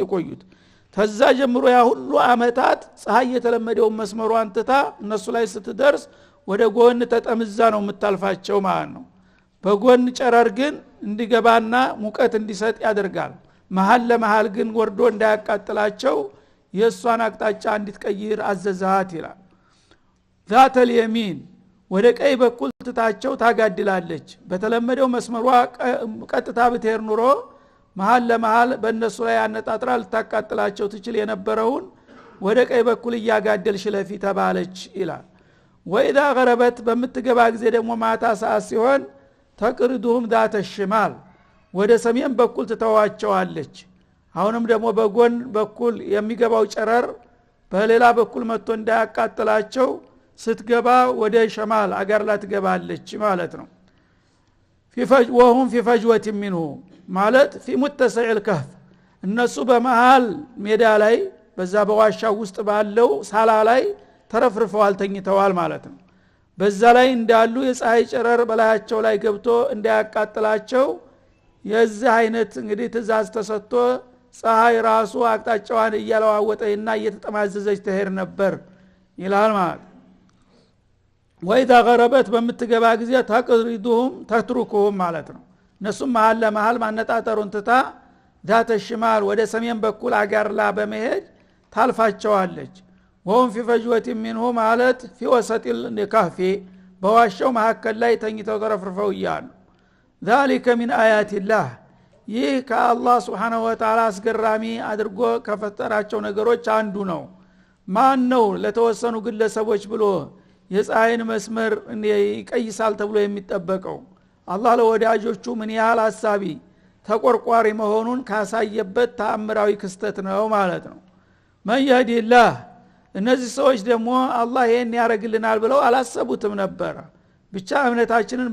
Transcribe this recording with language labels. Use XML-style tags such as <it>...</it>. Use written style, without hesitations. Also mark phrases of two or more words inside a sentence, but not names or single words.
<am>የቆዩት። ተዛ ጀምሮ ያ ሁሉ አመታት ፀሐይ የተለመደው መስመሯን ትታ እነሱ ላይ ስትደርስ ወደ ጎን ተጠምዛ ነው የምታልፋቸው ማለት ነው። በጎን ጨረር ግን እንዲገባና ሙቀት እንዲሰጥ ያደርጋል። መሃል ለመሃል ግን ወርዶ እንዳያቃጥላቸው የሷን አቅጣጫ እንድትቀይር አዘዛት ይላል።</am> <ar>ذات اليمين</ar> <am>ወደ ቀኝ በኩል ትታቸው ታጋድላለች። በተለመደው መስመሯ ቀጥታ ብትሄድ ኑሮ መሃል ለመሃል በእነሱ ላይ አነጣጥራ ልታቃጥላቸው ትችል የነበረውን ወደ ቀኝ በኩል እያጋደልሽ ለፊ ተባለች ይላል።</am> <ar>وإذا غربت</ar> <am>በምትገባ ጊዜ ደግሞ ማታ ሰዓት ሲሆን</am> <ar>تقرضهم ذات الشمال</ar> <am>ወደ ሰሜን በኩል ትተዋቸዋለች። አሁንም ደግሞ በጎን በኩል የሚገባው ጨረር በሌላ በኩል መጥቶ እንዳያቃጥላቸው ስትገባ ወደ ሸማል አገርላ ትገባለች ማለት ነው።</am> <ar>وهم في فجوة منه</ar> <am>ማለት</am> <ar>في متسع الكهف</ar> <am>እነሱ በመሃል ሜዳ ላይ በዛ በዋሻው ውስጥ ባለው ሳላ ላይ ተረፍርፈዋል ተኝተዋል ማለት ነው። በዛ ላይ እንዳሉ የፀሐይ ጨረር በላያቸው ላይ ገብቶ እንዳያቃጥላቸው የዚህ አይነት እንግዲህ ትእዛዝ ተሰጥቶ ፀሐይ ራሱ አቅጣጫዋን እያለዋወጠና እየተጠማዘዘች ትሄድ ነበር ይላል ማለት።</am> <ar>وإذا غربت</ar> <am>በምትገባ ጊዜ</am> <ar>تقرضهم تتركهم</ar> <am>ማለት ነው። እነሱም መሃል ለመሃል ማነጣጠሩን ትታ</am> <ar>ذات الشمال</ar> <am>ወደ ሰሜን በኩል አጋርላ በመሄድ ታልፋቸዋለች።</am> <ar>وهم في فجوة منه</ar> <am>ማለት</am> <ar>في وسط الكهف</ar> <am>በዋሻው መካከል ላይ ተኝተው ተረፍርፈው ይያሉ።</am> <ar>ذلك من آيات الله</ar> <am>ይህ ከአላህ</am> <ar>سبحانه وتعالى</ar> <am>አስገራሚ አድርጎ ከፈጠራቸው ነገሮች አንዱ ነው። ማን ነው ለተወሰኑ ግለሰቦች ብሎ የፀሐይን መስመር ይቀይሳል ተብሎ የሚጠበቀው? አላህ ለወዳጆቹ ምን ያህል አሳቢ ተቆርቋሪ መሆኑን ካሳየበት ተአምራዊ ክስተት ነው ማለት ነው።</am> <ar>من يهد الله</ar> <am>እነዚህ ሰዎች ደግሞ አላህ ይሄን ያረግልናል ብለው አላሰቡትም ነበር። ብቻ እምነታችንን</am>